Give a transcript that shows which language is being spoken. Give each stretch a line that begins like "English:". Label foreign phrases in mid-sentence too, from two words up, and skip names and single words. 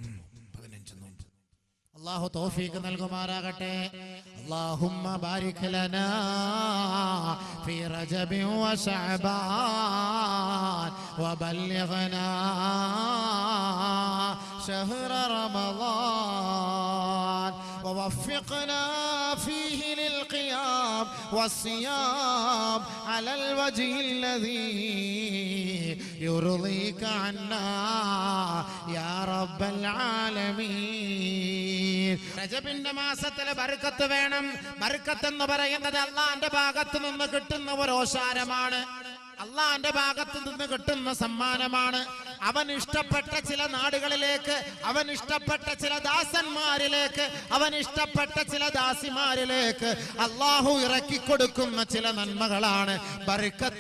Malayalam: അല്ലാഹു തൗഫീഖ് നൽകുമാറാകട്ടെ.
Arabic: اللهم بارك لنا في رجب وشعبان وبلغنا شهر رمضان ووفقنا فيه للقيام والصيام على الوجه الذي يرضيك عنا يا رب العالمين.
Malayalam: റജബിന്റെ മാസത്തിലെ ബർക്കത്ത് വേണം. ബർക്കത്ത് എന്ന് പറയുന്നത് അല്ലാഹുവിന്റെ ഭാഗത്ത് നിന്ന് കിട്ടുന്ന ഒരു ഓശാരമാണ്, അള്ളാന്റെ ഭാഗത്ത് നിന്ന് കിട്ടുന്ന സമ്മാനമാണ്. അവൻ ഇഷ്ടപ്പെട്ട ചില നാടുകളിലേക്ക്, അവൻ ഇഷ്ടപ്പെട്ട ചില ദാസന്മാരിലേക്ക്, അവൻ ഇഷ്ടപ്പെട്ട ചില ദാസിമാരിലേക്ക് അള്ളാഹു ഇറക്കിക്കൊടുക്കുന്ന ചില നന്മകളാണ് ബർക്കത്ത്.